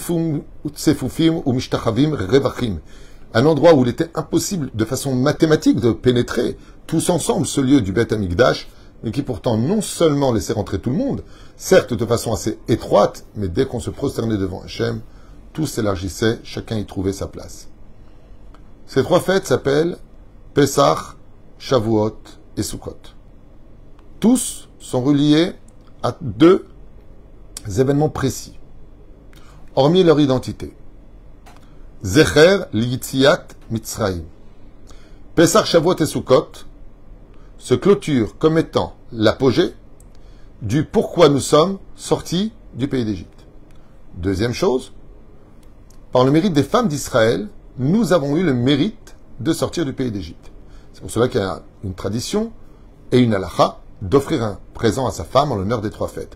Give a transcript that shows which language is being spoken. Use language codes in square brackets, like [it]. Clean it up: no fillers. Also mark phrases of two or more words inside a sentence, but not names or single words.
[he] צפופים ומשתחווים רווחים, [fr] un endroit où il était impossible de façon mathématique de pénétrer tous ensemble ce lieu du Beth Amikdash, mais qui pourtant non seulement laissait rentrer tout le monde, certes de façon assez étroite, mais dès qu'on se prosternait devant Hachem, tout s'élargissait, chacun y trouvait sa place. Ces 3 fêtes s'appellent Pesach, Shavuot et Sukkot. Tous sont reliés à 2 événements précis, hormis leur identité. [he] זכר ליציאת מצרים. [fr] Pesach, Shavuot et Sukkot se clôturent comme étant l'apogée du pourquoi nous sommes sortis du pays d'Égypte. Deuxième chose, par le mérite des femmes d'Israël, nous avons eu le mérite de sortir du pays d'Égypte. C'est pour cela qu'il y a une tradition et une halakha d'offrir un présent à sa femme en l'honneur des 3 fêtes.